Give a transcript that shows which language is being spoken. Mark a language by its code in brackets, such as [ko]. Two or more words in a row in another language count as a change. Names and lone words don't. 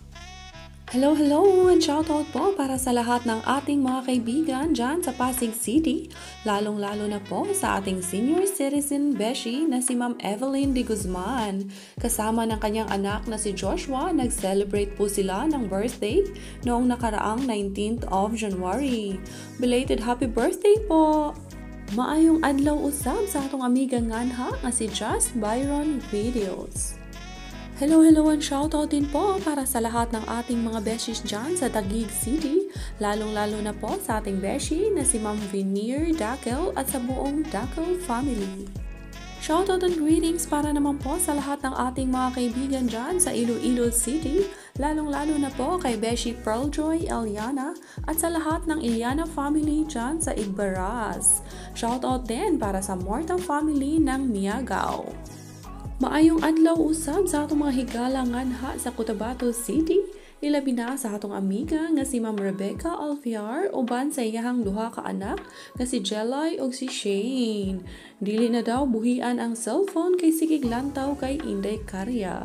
[en] Hello, hello, and shoutout [tl] po para sa lahat ng ating mga kaibigan dyan sa Pasig City, lalong-lalo na po sa ating [en] senior citizen [tl] beshi na si Ma'am Evelyn de Guzman. Kasama ng kanyang anak na si Joshua, nag-celebrate po sila ng birthday noong nakaraang 19th of January. [en] Belated happy birthday [ceb] po! Maayong adlaw usab sa atong amiga nganha nga si Just Byron Videos. [en] Hello, hello, and shoutout [tl] din po para sa lahat ng ating mga beshies dyan sa Taguig City, lalong-lalo na po sa ating beshi na si Ma'am Veneer Dakel at sa buong Dakel family. [en] Shoutout and greetings [tl] para naman po sa lahat ng ating mga kaibigan dyan sa Iloilo City, lalong-lalo na po kay Beshi Pearljoy Eliana at sa lahat ng Eliana family dyan sa Igbaras. Shoutout din para sa Morta family ng Miagao. [ceb] Maayong adlaw usab sa atong mga higalangan ha sa Cotabato City, ilabi na sa atong amiga nga si Ma'am Rebecca Alfiar uban sa iyahang duha ka anak nga si Jelay ug si Shane. Dili na daw buhian ang cellphone kay sigig lantaw kay Inday Karya.